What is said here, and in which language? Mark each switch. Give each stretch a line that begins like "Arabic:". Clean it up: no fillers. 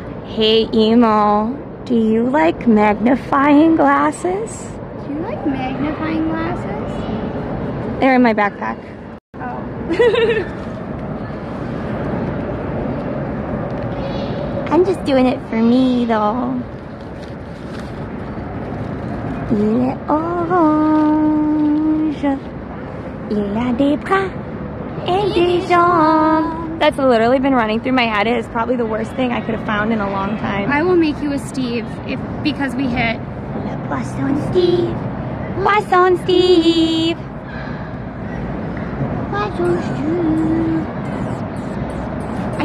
English: Hey, emo, do you like magnifying glasses? Do you like magnifying glasses? They're in my backpack. Oh. I'm just doing it for me, though.
French: Il est orange, il a des bras et des jambes.
English: That's literally been running through my head. It is probably the worst thing I could have found in a long time. I will make you a Steve because we hit
French: Le Poisson Steve. Poisson Steve. Poisson Steve.